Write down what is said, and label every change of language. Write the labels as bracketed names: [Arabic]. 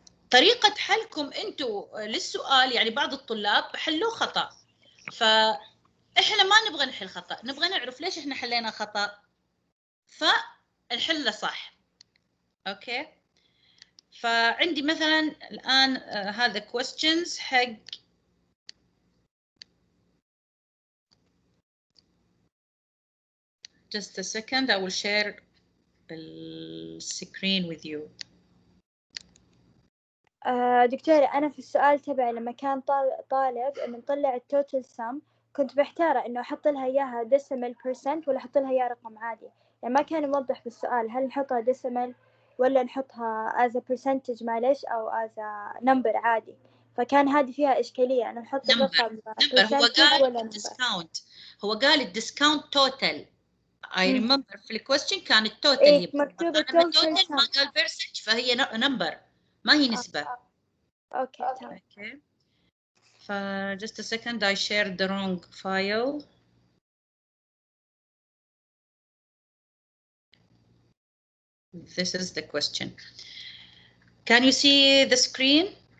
[Arabic] طريقة حلكم انتوا للسؤال يعني بعض الطلاب حلوه خطأ. فإحنا ما نبغى نحل خطأ، نبغى نعرف ليش إحنا حلينا خطأ فنحله صح. أوكي. فعندي مثلا الآن هذا [English] questions حق just a second I will share the screen with you. [Arabic] دكتورة أنا في السؤال تبعي لما كان طالب إنه نطلع التوتال سم كنت محتارة إنه أحط لها إياها decimal percent ولا أحط لها إياها رقم عادي. يعني ما كان موضح في السؤال هل نحطها decimal ولا نحطها [English] as a percentage [Arabic] معلش أو [English] as a number [Arabic] عادي. فكان هذه فيها إشكالية أنا نحط الرقم [English] percentage ولا discount. هو قال الديسكاونت total. I remember في الكويستشن كان التوتال هي [Arabic] مكتوبة total ما قال percentage فهي number ما هي نسبة. أوكي تمام. [English] Okay. Just a second I shared the wrong file. This is the question. Can you see the screen?